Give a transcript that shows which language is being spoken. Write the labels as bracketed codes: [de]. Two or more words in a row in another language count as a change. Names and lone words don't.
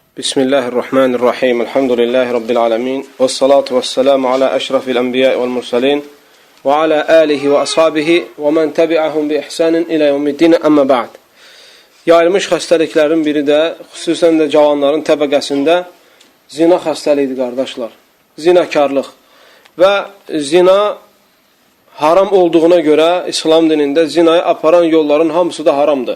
[ar] بسم الله الرحمن الرحيم. الحمد لله رب العالمين. والصلاة والسلام على أشرف الأنبياء والمرسلين. وعلى آله وأصحابه ومن تبعهم بإحسان إلى يوم الدين أما بعد. [az] Yayılmış xəstəliklərin biri də, xüsusən də cavanların təbəqəsində zina xəstəliyidir, qardaşlar. Zinakarlıq. Və zina haram olduğuna görə İslam dinində zinaya aparan yolların hamısı da haramdır.